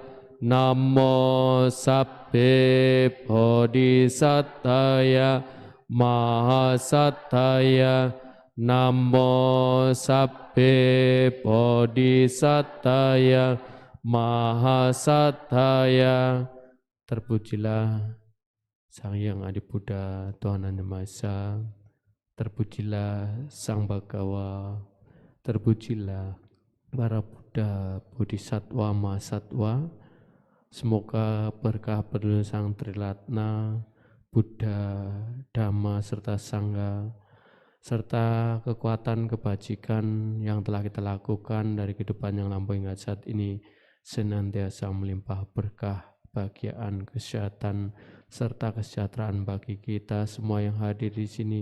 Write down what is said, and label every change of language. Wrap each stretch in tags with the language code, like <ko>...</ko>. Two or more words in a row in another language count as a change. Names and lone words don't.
<pi>Namo sabbe bodhisattaya mahasattaya. Namo sabbe bodhisattaya mahasattaya.</pi> <id>Terpujilah Sang Hyang Adi Buddha, Tuhan Yang Maha Esa. Terpujilah Sang Bhagawa. Terpujilah para Buddha, Bodhisattva, Mahasatwa. Semoga berkah berlimpah Sang Triratna, Buddha, Dhamma, serta Sangha, serta kekuatan kebajikan yang telah kita lakukan dari kehidupan yang lampau hingga saat ini senantiasa melimpah berkah, kebahagiaan, kesehatan, serta kesejahteraan bagi kita semua yang hadir di sini.</id>